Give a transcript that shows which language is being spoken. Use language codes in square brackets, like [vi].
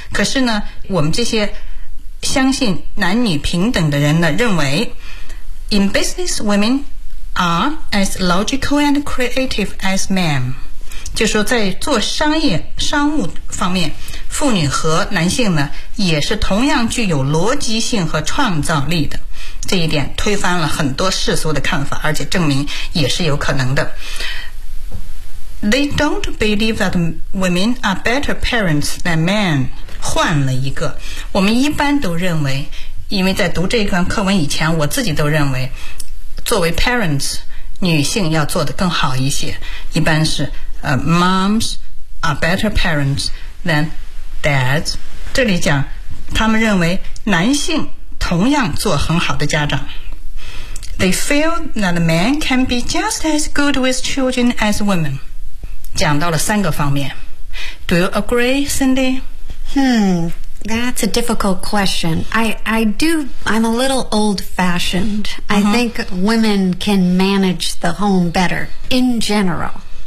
[zh] 可是呢，我们这些相信男女平等的人呢，认为 [en] in business women are as logical and creative as men， [zh] 就是说在做商务方面，妇女和男性呢也是同样具有逻辑性和创造力的。这一点推翻了很多世俗的看法，而且证明也是有可能的。 [en] They don't believe that women are better parents than men。 [zh] 换了一个，我们一般都认为，因为在读这一段课文以前，我自己都认为作为 parents 女性要做得更好一些，一般是 [en] moms are better parents than dads。 [zh] 这里讲他们认为男性同样做很好的家长。 [en] They feel that men can be just as good with children as women。 [zh] 讲到了三个方面。 [en] Do you agree, Cindy? That's a difficult question. I'm a little old-fashioned. I think women can manage the home better, in general.